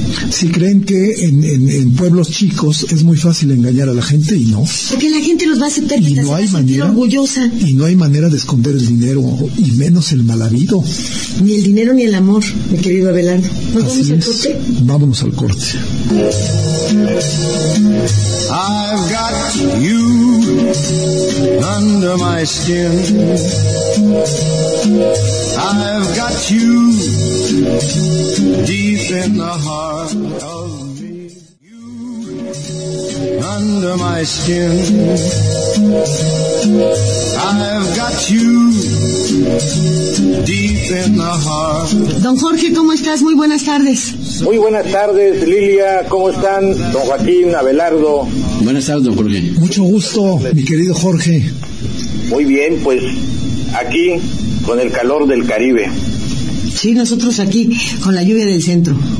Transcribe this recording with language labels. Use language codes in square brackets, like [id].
[es] si creen que en pueblos chicos es muy fácil engañar a la gente, y no. Porque la gente los va a aceptar y no hay manera, orgullosa. Y no hay manera de esconder el dinero, y menos el mal habido. Ni el dinero ni el amor, mi querido Abelardo. ¿Nos vamos al corte? Vámonos al corte. [en] I've got you under my skin. I've got you deep in the heart of me. You under my skin. I've got you deep in the heart. [es] Don Jorge, ¿cómo estás? Muy buenas tardes. Muy buenas tardes, Lilia. ¿Cómo están? Don Joaquín, Abelardo. Buenas tardes, don Jorge. Mucho gusto, mi querido Jorge. Muy bien, pues aquí con el calor del Caribe. Sí, nosotros aquí con la lluvia del centro.